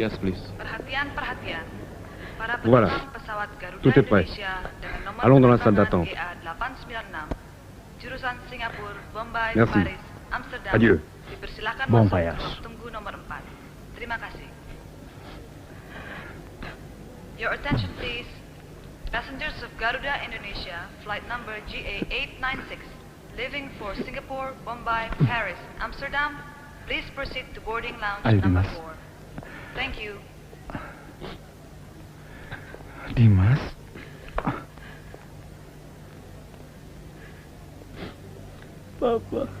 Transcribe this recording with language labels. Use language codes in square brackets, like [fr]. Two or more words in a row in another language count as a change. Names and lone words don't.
[en] Yes, please. [id] Perhatian, perhatian. Para [fr] Voilà. [id] penumpang pesawat Garuda [fr] Tout est prêt. [id] Indonesia dengan nomor [fr] Allons dans la salle [id] penerbangan [fr] d'attente. [id] GA896, jurusan Singapura, Bombay, [fr] Merci. [id] Paris, Amsterdam. [fr] Adieu. [id] Dipersilakan [fr] Bon [id] masuk [fr] voyage. [id] ke ruang tunggu nomor 4. Terima kasih. [en] Your attention please. Passengers of Garuda Indonesia, flight number GA896, leaving for Singapore, Bombay, Paris, Amsterdam, please proceed to boarding lounge [id] Ayo, [en] number [id] Dimas. [en] 4. Thank you. [id] Dimas? Papa.